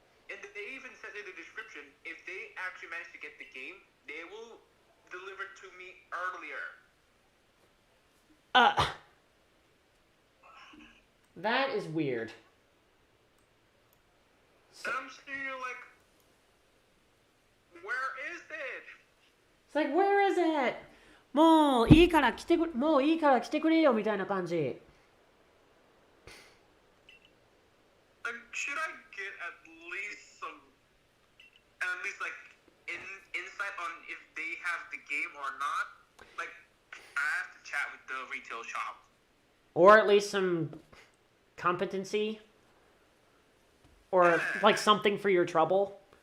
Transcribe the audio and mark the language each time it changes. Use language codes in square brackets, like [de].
[en] And they even said in the description, if they actually manage to get the game, they will deliver to me earlier. That is weird. And I'm sitting here like, where is it? It's like, where is it? [ja] もういいから来てくれよみたいな感じ。 [en] Should I get at least like insight on if they have the game or not? Like, I have to chat with the retail shop. Or at least some competency? Or like something for your trouble?